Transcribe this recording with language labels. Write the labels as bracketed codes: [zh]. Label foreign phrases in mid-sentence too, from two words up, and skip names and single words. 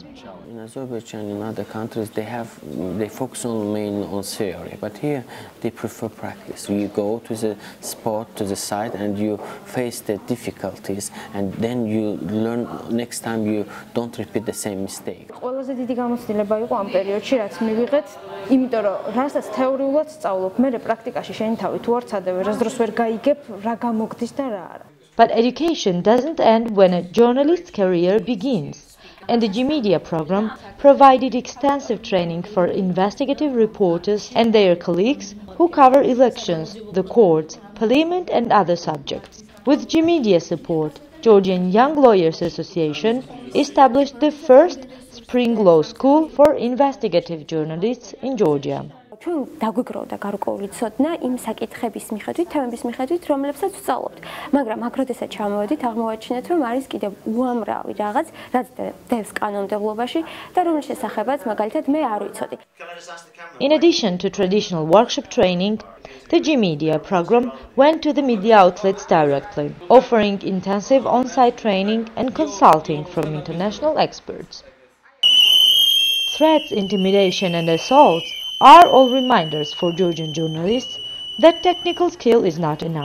[en] In Azerbaijan and other countries, they focus mainly on theory, but here they prefer practice. You go to the spot, to the site, and you face the difficulties, and then you learn. Next time you don't repeat the same mistake. [ka] ყველაზე დიდი გამოცდილება იყო ამ პერიოდში, რაც მივიღეთ, იმიტომ რომ რასაც თეორიულად სწავლობ, მე პრაქტიკაში შენი თავი თუ არ ცადებ, რას დროს ვერ გაიგებ, რა გამოგდის და რა არა. [en] But education doesn't end when a journalist's career begins. And the G Media program provided extensive training for investigative reporters and their colleagues who cover elections, the courts, parliament and other subjects. With G Media support, Georgian Young Lawyers Association established the first spring law school for investigative journalists in Georgia. [ka] ჩვენ დაგვიგროვდა გარკვეული ცოდნა იმ საკითხების მიხედვით, თემების მიხედვით, რომლებსაც ვსწავლობთ. მაგრამ აქ როდესაც ჩამოვედით, აღმოვაჩინეთ, რომ არის კიდევ უამრავი რაღაც, რაც დევს კანონმდებლობაში და რომლის შესახებაც მაგალითად მე არ ვიცოდი. [en] In addition to traditional workshop training, the G Media program went to the media outlets directly, offering intensive on-site training and consulting from international experts. Threats, intimidation and assaults are all reminders for Georgian journalists that technical skill is not enough.